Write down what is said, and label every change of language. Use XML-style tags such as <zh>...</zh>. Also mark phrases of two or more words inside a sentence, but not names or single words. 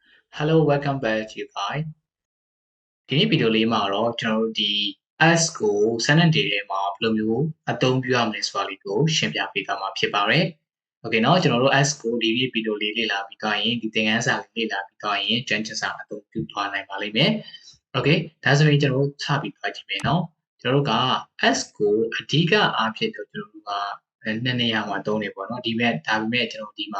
<en>Hello, welcome back to you guys.</en> <my>ဒီနေ့ဗီဒီယိုလေးမှာတော့ကျွန်တော်တို့ဒီ S ကို sentence တွေထဲမှာဘယ်လိုမျိုးအသုံးပြုရမလဲဆိုတာလေးကိုရှင်းပြပေးသွားမှာဖြစ်ပါတယ်။ Okay เนาะကျွန်တော်တို့ S ကိုဒီနေ့ဗီဒီယိုလေးလေ့လာပြီးသွားရင်ဒီသင်ခန်းစာလေးလေ့လာပြီးသွားရင်ကျွမ်းကျင် စာအသုံးပြုသွားနိုင်ပါလိမ့်မယ်။ Okay ဒါဆိုရင်ကျွန်တော်တို့စပြီးသွားကြည့်မယ်เนาะကျွန်တော်တို့က S ကိုအဓိကအားဖြင့်တော့ကျွန်တော်တို့ကနှစ်နေရာမှာသုံးနေပေါ့เนาะဒါပေမဲ့ကျွန်တော်ဒီမှာ</my>